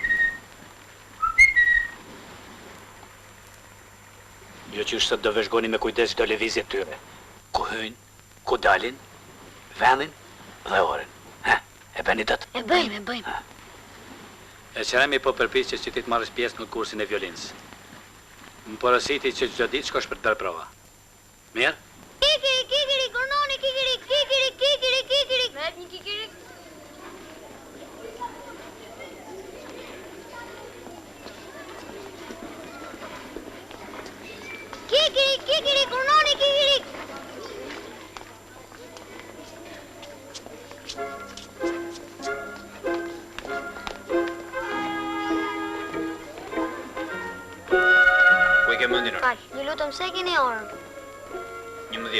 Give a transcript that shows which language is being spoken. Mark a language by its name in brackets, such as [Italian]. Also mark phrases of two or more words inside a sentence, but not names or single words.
[Albanian] Jo që sot do vëzhgoni me kujdes çdo lëvizje tyre. Ku hyjnë, ku dalin, vendin dhe orën. E bëni dot? E bëjmë. E qëremi po përpiqesh që ti të marrësh pjesë në kursin e violinës. Më porositi që çdo ditë shkosh për të bërë prova. Mirë? Kikiri, kikiri, kurnoni, kikiri, kikiri, kikiri, kikiri. Merë një kikiri. Kikiri, kikiri, kurnoni, kikiri. Ku i ke mendin orë? Fal, ju lutem se keni orën. 11.